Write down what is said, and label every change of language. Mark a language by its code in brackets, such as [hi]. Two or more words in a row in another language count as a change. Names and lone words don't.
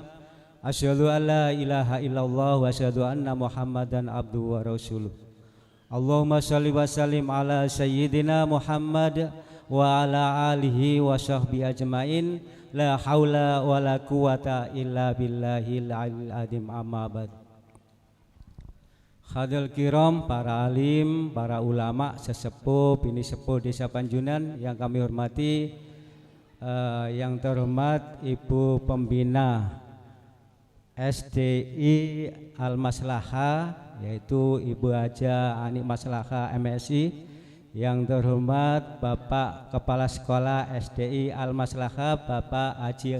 [ar] أشهد أن لا إله إلا الله وأشهد أن محمدا عبده ورسوله. اللهم صل وسلم على سيدنا محمد وعلى آله وصحبه أجمعين. لا حول ولا قوة إلا بالله العلي العظيم أما بعد. حضرات الكرام, [id] para alim, para ulama, sesepuh, bini sepuh Desa Panjunan yang kami hormati, yang terhormat Ibu Pembina SDI Al-Maslahah, yaitu Ibu Haja Ani Maslahah MSI, yang terhormat Bapak Kepala Sekolah SDI Al-Maslahah Bapak Haji